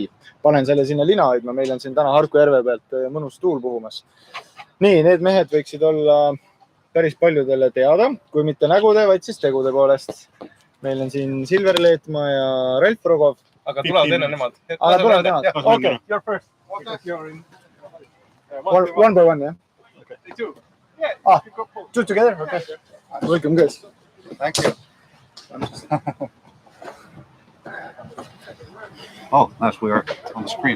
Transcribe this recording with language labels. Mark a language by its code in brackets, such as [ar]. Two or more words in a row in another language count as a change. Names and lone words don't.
[et] Panen selle sinna lina hoidma. Meil on siin täna Harku järve pealt mõnus tuul puhumas. Nii, need mehed võiksid olla päris paljudele teada, kui mitte nägude, vaid siis tegude poolest. Meil on siin Silver Leetmalt ja Ralf Rogovilt. Aga tulevad enne nemad. Aga tulevad nemad. [en] Okay, you're first. One by one, yeah? Two. Two together? Okay. Welcome, guys. Thank you. Oh, nice. We are on the screen.